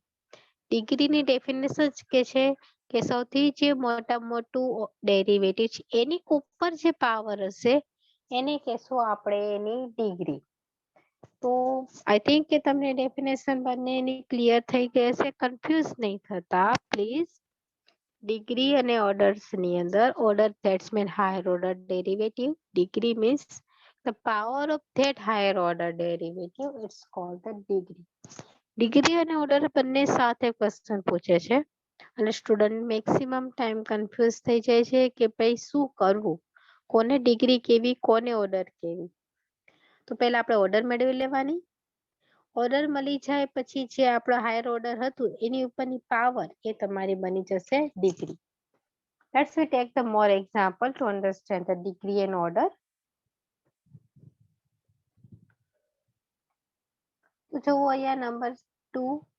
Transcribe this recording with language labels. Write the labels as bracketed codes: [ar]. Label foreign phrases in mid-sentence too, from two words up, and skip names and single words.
[gu] ડિગ્રીની ડેફિનેશન કે છે કે સૌથી જે મોટું ડેરિવેટિવ છે એની ઉપર જે પાવર હશે એને કહેશું આપણે એની ડિગ્રી. તો [en] I think [gu] કે તમને ડેફિનેશન બંનેની ક્લિયર થઈ ગઈ હશે. કન્ફ્યુઝ નહીં થતા પ્લીઝ. ડિગ્રી અને ઓર્ડર્સ ની અંદર [en] order that's mean higher order derivative, degree means the power of that higher order derivative, it's called the degree. [gu] ડિગ્રી અને ઓર્ડર બંને સાથે ક્વેશ્ચન પૂછે છે અને સ્ટુડન્ટ [en] maximum time [gu] કન્ફ્યુઝ થઈ જાય છે કે ભાઈ શું કરવું, કોને ડિગ્રી કેવી, કોને ઓર્ડર કેવી. તો પહેલા આપણે ઓર્ડર મેળવી લેવાની. ઓર્ડર મળી જાય પછી જે આપણો [en] higher order [gu] હતું એની ઉપરની પાવર એ તમારી બની જશે ડિગ્રી. [en] Let's we take the more example to understand the degree and order. [gu] તો જુઓ અહીંયા નંબર 2.